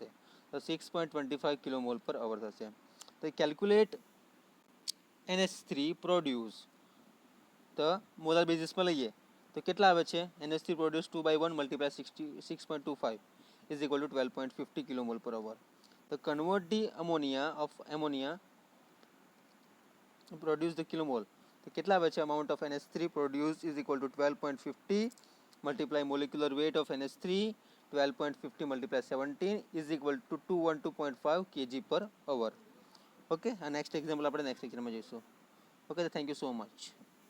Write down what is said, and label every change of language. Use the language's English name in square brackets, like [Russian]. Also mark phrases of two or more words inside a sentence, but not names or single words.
[Gujarati] તો 6.25 [English] kilomole per hour [Gujarati] થશે. તો [English] calculate NH3 produce. [Gujarati] તો [English] molar basis [Gujarati] લઈએ તો કેટલા આવે છે? [English] NH3 produce 2/1 multiply 6.25 is equal to 12.50 kilomole per hour. [Gujarati] તો [English] convert the ammonia produce the kilomole. [Gujarati] તો કેટલા આવે છે? [English] amount of NH3 produced is equal to 12.50 multiply molecular weight of NH3 12.50 multiply 17 is equal to 212.5 kg per hour. [Gujarati] ઓકે, આ [English] next example [Gujarati] આપણે નેક્સ્ટ લેક્ચરમાં જોઈશું. ઓકે, [English] thank you so much.